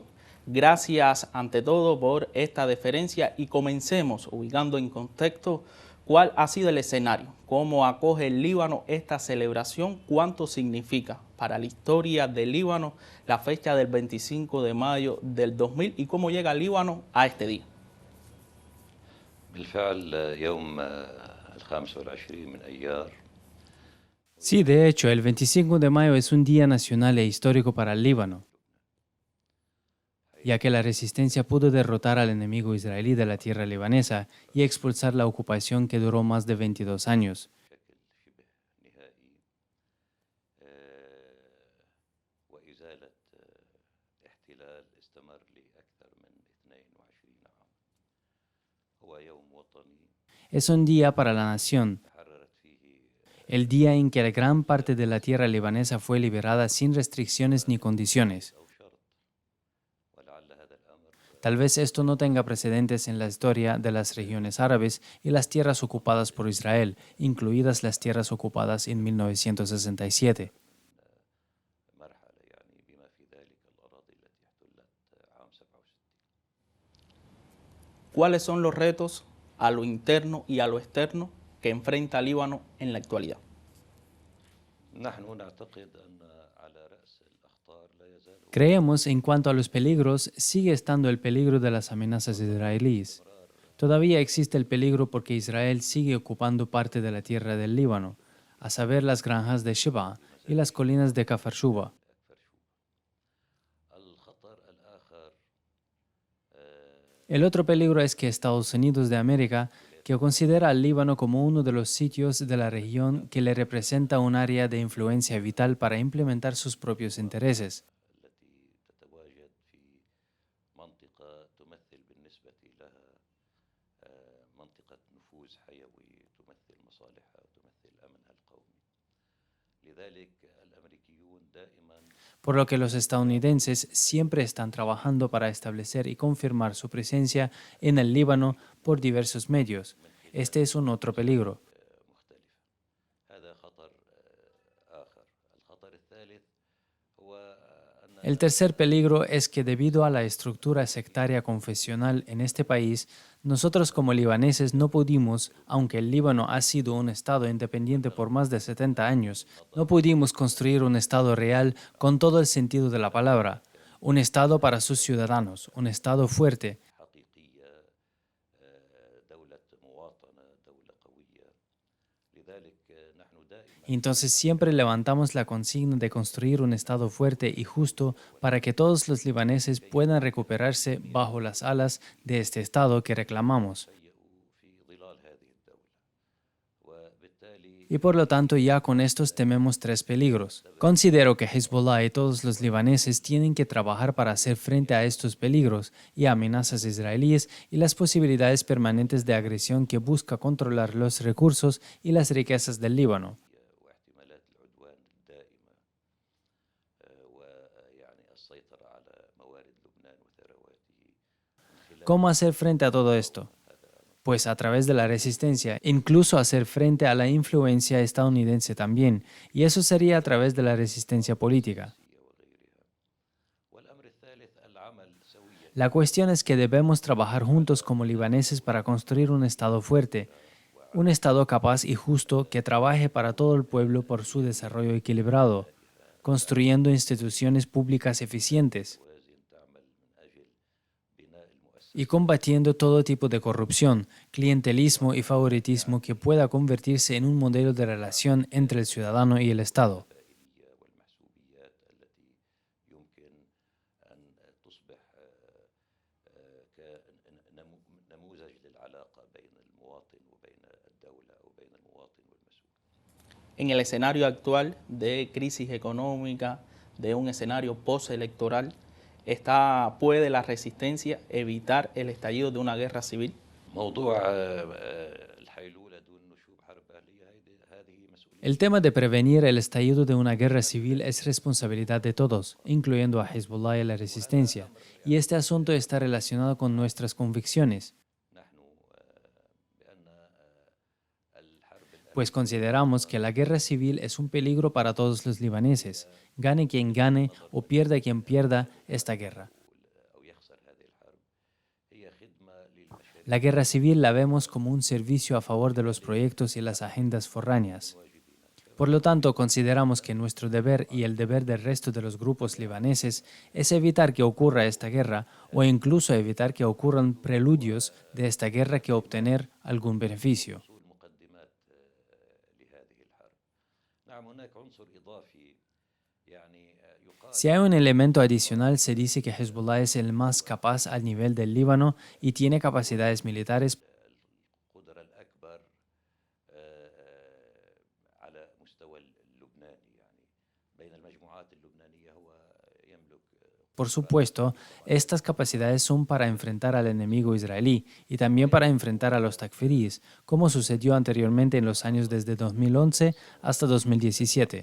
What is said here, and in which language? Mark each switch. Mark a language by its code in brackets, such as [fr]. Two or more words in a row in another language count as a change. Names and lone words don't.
[es] Gracias ante todo por esta deferencia y comencemos ubicando en contexto cuál ha sido el escenario, cómo acoge el Líbano esta celebración, cuánto significa para la historia del Líbano la fecha del 25 de mayo del 2000 y cómo llega el Líbano a este día. [ar] بالفعل يوم الخامس والعشرين من أيار. [es] Sí, de hecho, el 25 de mayo es un día nacional e histórico para el Líbano, ya que la resistencia pudo derrotar al enemigo israelí de la tierra libanesa y expulsar la ocupación que duró más de 22 años. [ar] بشكل شبه نهائي وإزالة احتلال استمر لأكثر من 22 عام. هو يوم وطني [es] Es un día para la nación, [ar] تحررت فيه [es] el día en que gran parte de la tierra libanesa fue liberada sin restricciones ni condiciones. [ar] أو شرط. ولعل هذا الأمر [es] Tal vez esto no tenga precedentes en la historia de las regiones árabes y las tierras ocupadas por Israel, incluidas las tierras ocupadas en 1967. [ar] مرحلة يعني بما في ذلك الأراضي التي احتلت عام 67. [es] ¿Cuáles son los retos a lo interno y a lo externo que enfrenta Líbano en la actualidad? [ar] نحن نعتقد أن على رأس الأخطار لا يزال [es] Creemos, en cuanto a los peligros, sigue estando el peligro de las amenazas israelíes. Todavía existe el peligro porque Israel sigue ocupando parte de la tierra del Líbano, a saber las granjas de Sheba y las colinas de Kafar Shuba. [ar] أكثر شوبا. الخطر الآخر [es] El otro peligro es que Estados Unidos de América, que considera al Líbano como uno de los sitios de la región que le representa un área de influencia vital para implementar sus propios intereses. [ar] التي تتواجد في منطقة تمثل بالنسبة لها منطقة نفوذ حيوي تمثل مصالحها وتمثل أمنها القومي. لذلك الأمريكيون دائما [es] Por lo que los estadounidenses siempre están trabajando para establecer y confirmar su presencia en el Líbano por diversos medios. [ar] من خلال [es] Este es un otro peligro. [ar] مختلفة. هذا خطر آخر. الخطر الثالث هو [es] El [ar] أننا [es] tercer peligro es que debido a la estructura sectaria confesional en este país, nosotros como libaneses no pudimos, aunque el Líbano ha sido un Estado independiente por más de 70 años, no pudimos construir un Estado real con todo el sentido de la palabra, un Estado para sus ciudadanos, un Estado fuerte. [ar] حقيقية دولة مواطنة دولة قوية. لذلك نحن دائما [es] Entonces siempre levantamos la consigna de construir un Estado fuerte y justo para que todos los libaneses puedan recuperarse bajo las alas de este Estado que reclamamos. [ar] تهيئوا في ظلال هذه الدولة. وبالتالي [es] Y por lo tanto ya con estos tememos tres peligros. Considero que Hezbollah y todos los libaneses tienen que trabajar para hacer frente a estos peligros y amenazas israelíes y las posibilidades permanentes de agresión que busca controlar los recursos y las riquezas del Líbano. [ar] واحتمالات العدوان الدائمة ويعني السيطرة على موارد لبنان وثرواته من خلال [es] ¿Cómo hacer frente a todo esto? [ar] هذا [es] Pues a través de la resistencia, incluso hacer frente a la influencia estadounidense también, y eso sería a través de la resistencia política. [ar] السياسية وغيرها. والأمر الثالث العمل سويا [es] La cuestión es que debemos trabajar juntos como libaneses para construir un Estado fuerte, un Estado capaz y justo que trabaje para todo el pueblo por su desarrollo equilibrado, construyendo instituciones públicas eficientes [ar] توازن تعمل من أجل بناء [es] y [ar] المؤسسات [es] combatiendo todo tipo de corrupción, clientelismo y favoritismo que pueda convertirse en un modelo de relación entre el ciudadano y el Estado. [ar] الفائلية والمحسوبيات التي يمكن أن تصبح كنموذج للعلاقة بين المواطن وبين الدولة وبين المواطن والمسؤول. [es] En el escenario actual de crisis económica, de un escenario postelectoral, ¿puede la resistencia evitar el estallido de una guerra civil? [ar] موضوع الحيلولة دون نشوب حرب أهلية هذه مسؤولية. [es] El tema de prevenir el estallido de una guerra civil es responsabilidad de todos, incluyendo a Hezbollah y a la resistencia, y este asunto está relacionado con nuestras convicciones, [ar] نحن بأن الحرب [es] pues consideramos que la guerra civil es un peligro para todos los libaneses, gane quien gane o pierda quien pierda esta guerra. [ar] أو يخسر هذه الحرب هي خدمة للمشاريع [es] La guerra civil la vemos como un servicio a favor de los proyectos y las agendas forráneas. Por lo tanto, consideramos que nuestro deber y el deber del resto de los grupos libaneses es evitar que ocurra esta guerra o incluso evitar que ocurran preludios de esta guerra que obtener algún beneficio. [ar] وصول مقدمات لهذه الحرب. نعم هناك عنصر إضافي يعني يقال [es] Si hay un elemento adicional, se dice que Hezbollah es el más capaz al nivel del Líbano y tiene capacidades militares. [ar] القدرة الأكبر على مستوى اللبناني يعني بين المجموعات اللبنانية هو يملك [es] Por supuesto, estas capacidades son para enfrentar al enemigo israelí y también para enfrentar a los takfiríes, como sucedió anteriormente en los años desde 2011 hasta 2017.